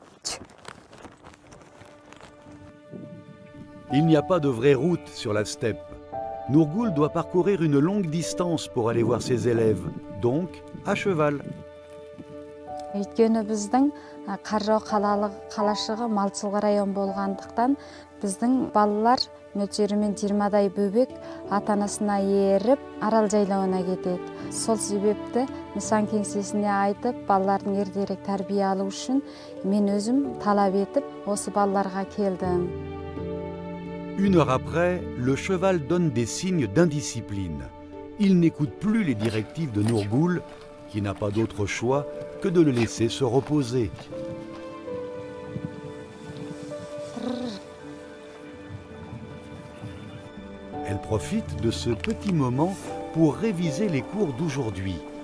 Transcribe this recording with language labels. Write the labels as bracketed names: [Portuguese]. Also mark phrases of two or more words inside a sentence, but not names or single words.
[French] Il n'y a pas de vraie route sur la steppe. Nourgoul doit parcourir une longue distance pour aller voir ses élèves, donc à cheval. [Kazakh] Өйткені біздің Қаржау қалашығы Малшылғы район болғандықтан біздің балалар мөлшерімен 20-дай бөбек ата-анасына еріп арал жайлауына кетеді. Сол себепті нысан кеңсесіне айтып, балалардың ертерек тәрбие алу үшін мен өзім талап етіп, осы балаларға келдім. [French] Une heure après, le cheval donne des signes d'indiscipline. Il n'écoute plus les directives de Nourgoul, qui n'a pas d'autre choix que de le laisser se reposer. Elle profite de ce petit moment pour réviser les cours d'aujourd'hui.